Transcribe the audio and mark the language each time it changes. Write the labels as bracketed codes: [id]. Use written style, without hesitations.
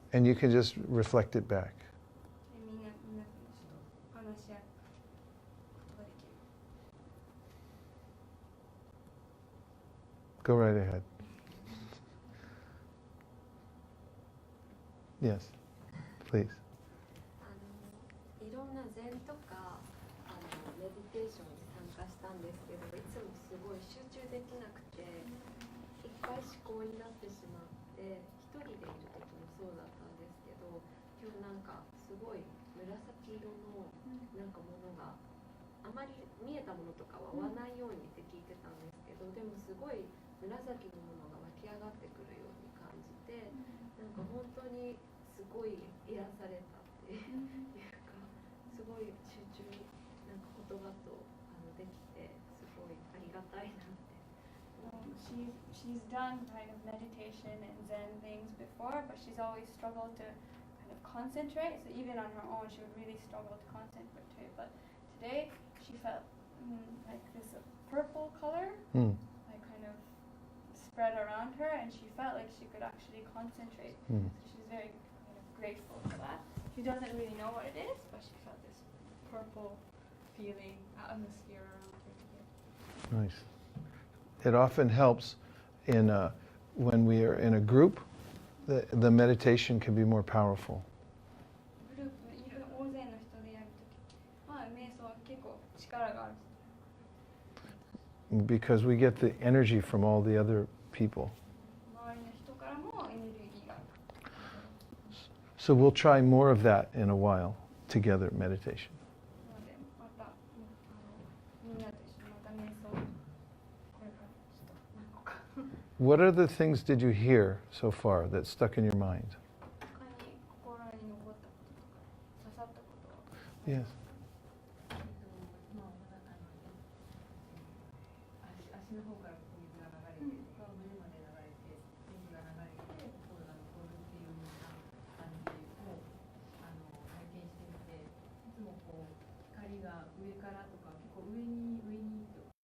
[en] And you can just reflect it back. [ja] みんなちょっと話し合うことができる。 [en] Go right ahead. Yes, please. [ja] いろんな禅とかメディテーションに参加したんですけど、いつもすごい集中できなくていっぱい思考になってしまって、一人でいる時もそうだったんですけど、今日なんかすごい紫色のなんかものがあまり見えたものとかは追わないようにって聞いてたんですけど、でもすごい紫のものが湧き上がってくるように感じて、なんか本当にすごい癒されたっていうか、すごい集中なんか言葉とできてすごいありがたいなって。 [en] She's done kind of meditation and Zen things before, but she's always struggled to kind of concentrate. So even on her own, she would really struggle to concentrate. But today, she felt like this purple color, like kind of spread around her, and she felt like she could actually concentrate. So she's very kind of grateful for that. She doesn't really know what it is, but she felt this purple feeling atmosphere around her here. Nice. it often helps when we are in a group, the meditation can be more powerful. [ja] グループ大勢の人でやるときは瞑想は結構力がある。 [en] Because we get the energy from all the other people. [ja] 周りの人からもエネルギーが。 [en] So we'll try more of that in a while, together meditation. [ja] なのでまたみんなと一緒にまた瞑想これからちょっと何個か。 [en] What other things did you hear so far that stuck in your mind? [ja] 他に心に残ったこととか刺さったことは。 [en] Yes. [ja] 足の方から水が流れて、胸まで流れて、水が流れて、心が残るっていうような感じを体験してみて、いつもこう光が上からとか結構上にと。